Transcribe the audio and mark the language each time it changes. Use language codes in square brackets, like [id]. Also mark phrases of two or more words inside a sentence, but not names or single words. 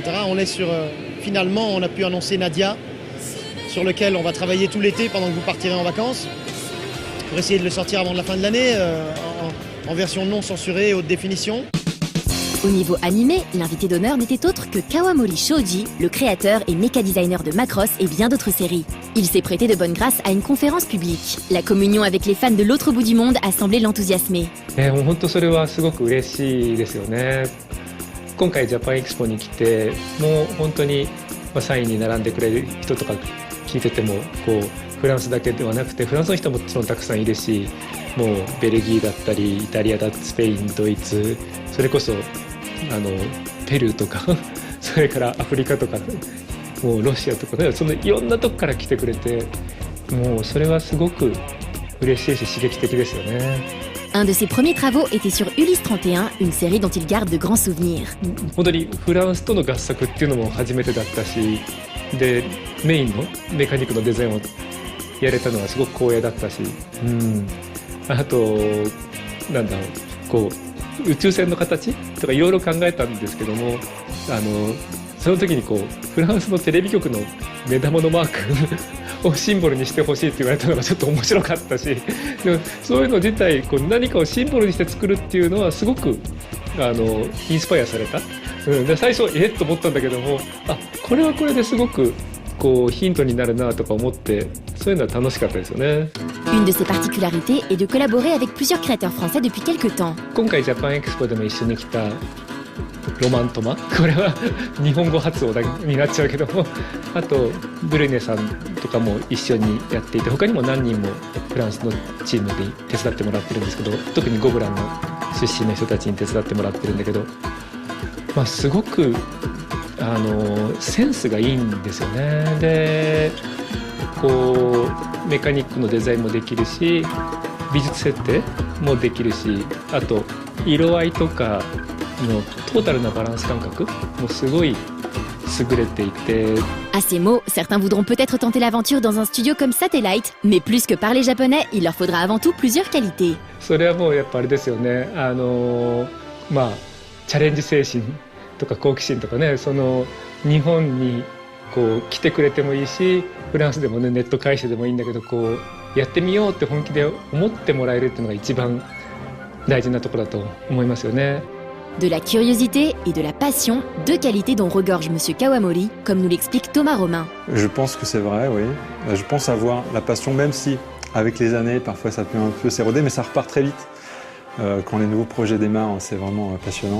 [fr] On est sur, finalement on a pu annoncer Nadia, sur lequel on va travailler tout l'été pendant que vous partirez en vacances, pour essayer de le sortir avant de la fin de l'année, en version non censurée et haute définition. Au niveau animé, l'invité d'honneur n'était autre que Kawamori Shoji, le créateur et méca-designer de Macross et bien d'autres séries. Il s'est prêté de bonne grâce à une conférence publique. La communion avec les fans de l'autre bout du monde a semblé l'enthousiasmer. [ja] 本当それはすごく嬉しいですよね。今回ジャパンエキスポに来て、もう本当にサインに並んでくれる人とか聞いててもフランスだけではなくてフランスの人ももちろんたくさんいるし、もうベルギーだったりイタリアだったりスペイン、ドイツ、それこそペルーとかそれからアフリカとかもうロシアとかね、そのいろんなとこから来てくれて、もうそれはすごく嬉しいし刺激的ですよね。 [fr] Un de ses premiers travaux était sur Ulysse 31, une série dont il garde de grands souvenirs. [ja] 本当にフランスとの合作っていうのも初めてだったし、でメインのメカニックのデザインをやれたのはすごく光栄だったし、 あとなんだろうこう宇宙船の形とかいろいろ考えたんですけどもその時にこうフランスのテレビ局の目玉のマークをシンボルにしてほしいって言われたのがちょっと面白かったしでもそういうの自体こう何かをシンボルにして作るっていうのはすごくインスパイアされた、で最初と思ったんだけどもこれはこれですごくこうヒントになるなとか思ってそういうのは楽しかったですよね。 [fr] Une de ses particularités est de collaborer avec plusieurs créateurs français depuis quelques temps. [ja] 今回ジャパンエクスポでも一緒に来たロマントマこれは日本語発音になっちゃうけどもあとブルネさんとかも一緒にやっていて他にも何人もフランスのチームで手伝ってもらってるんですけど特にゴブランの出身の人たちに手伝ってもらってるんだけど、すごくセンスがいいんですよね。でこうメカニックのデザインもできるし美術設定もできるしあと色合いとかのトータルなバランス感覚もすごい優れていて [fr] À ces mots, certains voudront peut-être tenter l'aventure dans un studio comme Satellite, mais plus que parler japonais, il leur faudra avant tout plusieurs qualités. [ja] それはもうやっぱあれですよねチャレンジ精神とか好奇心とかねその日本にこう来てくれてもいいしフランスでもねネット回線でもいいんだけどこうやってみようって本気で思ってもらえるっていうのが一番大事なところだと思いますよね。 [fr] De la curiosité et de la passion, deux qualités dont regorge Monsieur Kawamori, comme nous l'explique Thomas Romain. Je pense que c'est vrai, oui. Je pense avoir la passion, même si avec les années, parfois ça peut un peu s'éroder, mais ça repart très vite. Quand les nouveaux projets démarrent, c'est vraiment passionnant.